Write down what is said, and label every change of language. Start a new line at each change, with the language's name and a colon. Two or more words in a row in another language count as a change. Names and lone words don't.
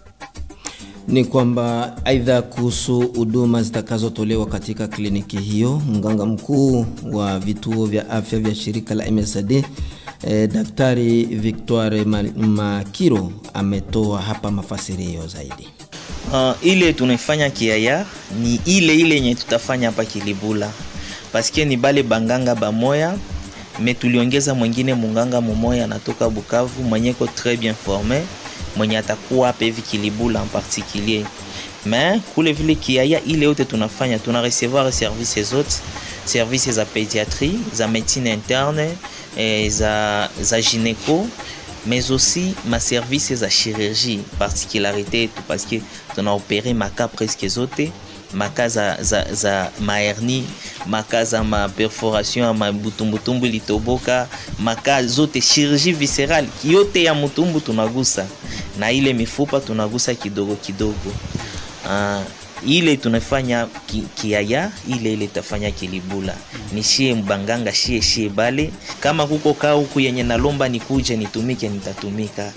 Swahili: Ni kwamba aidha kuhusu huduma zitakazotolewa katika kliniki hiyo, mganga mkuu wa vituo vya afya vya shirika la MSD Daktari Victoire Makiro ametoa hapa mafasirio zaidi. Ile tunafanya Kiaya ni ile yenye tutafanya hapa Kilibula. Paske ni bale banganga bamoya, tuliongeza mwingine munganga mmoja anatoka Bukavu mwenyeko
French: très bien formé,
Swahili: mwenye atakuwa hapa hivi Kilibula
French: en particulier.
Swahili: Mais kule vile Kiaya ile yote tunafanya, tuna recevoir services zote, services za pédiatrie, za
French: médecine interne,
Swahili: za gynéco,
French: mais aussi
Swahili: ma services za chirurgie.
French: Particularité tout parce que on a opéré ma cas presque
Swahili: zote, ma cas za ma hernie, ma cas ma perforation, ma butumbutumbu litoboka, ma cas zote
French: chirurgie viscérale
Swahili: yote ya mutumbu tunagusa, na ile mifupa tunagusa kidogo kidogo. Ile tunafanya Kiaya, ile tafanya Kilibula. Ni shie mbanganga shie bale. Kama kuko kaa huku yenye nalomba nikuje nitumike, nitatumika.